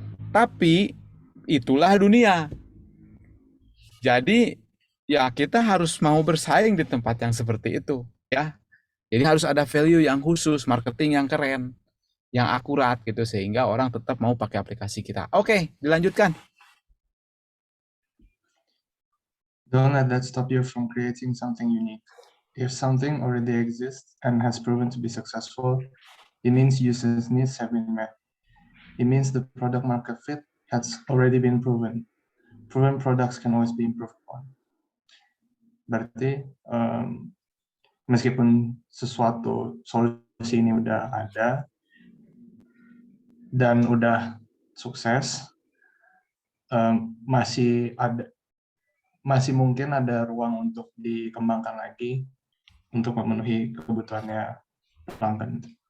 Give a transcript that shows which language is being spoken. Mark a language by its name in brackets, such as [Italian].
[Indonesian] Tapi itulah dunia. Jadi ya kita harus mau bersaing di tempat yang seperti itu ya. Jadi harus ada value yang khusus, marketing yang keren, yang akurat gitu sehingga orang tetap mau pakai aplikasi kita. Oke, dilanjutkan. [English] Don't let that stop you from creating something unique. If something already exists and has proven to be successful, it means users' needs have been met. It means the product market fit has already been proven. Proven products can always be improved upon. [Indonesian] Berarti meskipun sesuatu solusi ini udah ada dan udah sukses, masih mungkin ada ruang untuk dikembangkan lagi untuk memenuhi kebutuhannya pelanggan.